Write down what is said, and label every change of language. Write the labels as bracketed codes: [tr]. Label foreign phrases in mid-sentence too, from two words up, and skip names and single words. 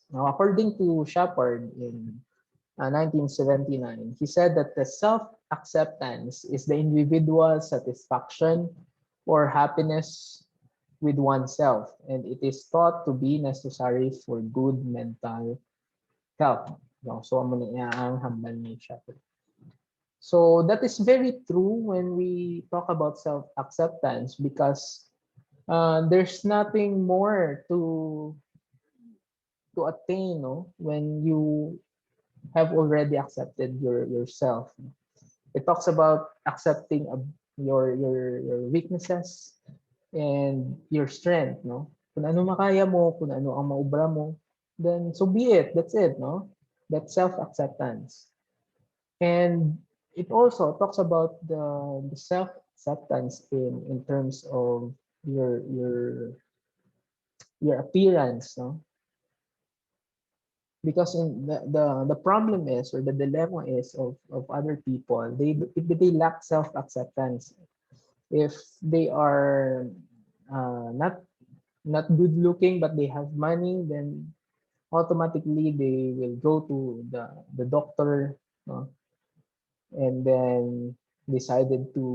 [en] Now, according to Shepard in 1979, he said that the self-acceptance is the individual satisfaction or happiness with oneself, and it is thought to be necessary for good mental health. [hil] No, so amo ni ang hambal ni Shepard. [en] So that is very true when we talk about self-acceptance because there's nothing more to attain, no, when you have already accepted yourself. It talks about accepting your weaknesses and your strength, no? [hil] Kung ano makaya mo, kung ano ang maubra mo, [en] then so be it. That's it, no? That's self-acceptance. And it also talks about the self-acceptance in terms of your your your appearance, no? Because in the problem is or the dilemma is of other people, if they lack self-acceptance, if they are not good looking but they have money, then automatically they will go to the doctor, no, and then decided